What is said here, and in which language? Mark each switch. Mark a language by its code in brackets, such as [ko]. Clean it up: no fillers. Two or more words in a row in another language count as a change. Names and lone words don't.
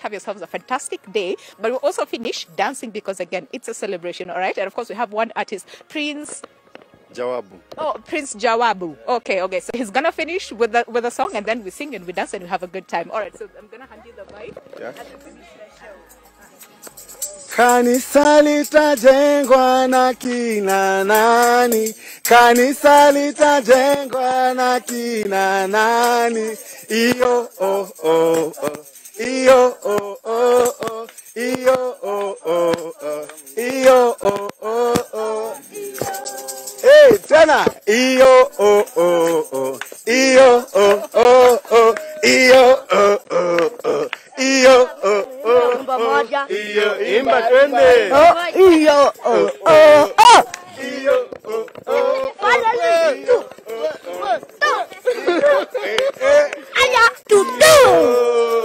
[en] Have yourselves a fantastic day. But we'll also finish dancing because, again, it's a celebration, all right? And of course we have one artist, Prince Jawabu. Oh, Prince Jawabu. Okay. So he's gonna finish with the song, and then we sing and we dance and we have a good time. All right. So I'm gonna hand you the mic. Yeah. And then finish the show. [sw] Kanisa litajengwa na kina nani? Kanisa litajengwa na kina nani? Iyo oh oh oh. Iyo oh oh oh. Iyo oh oh oh. Iyo oh oh oh. Hey, tena. Iyo oh oh oh. Iyo oh oh oh. Iyo oh oh oh. Iyo oh oh oh. Iyo imba twende. Iyo oh oh oh. Iyo oh oh. [en] Finally, two. Aya, two.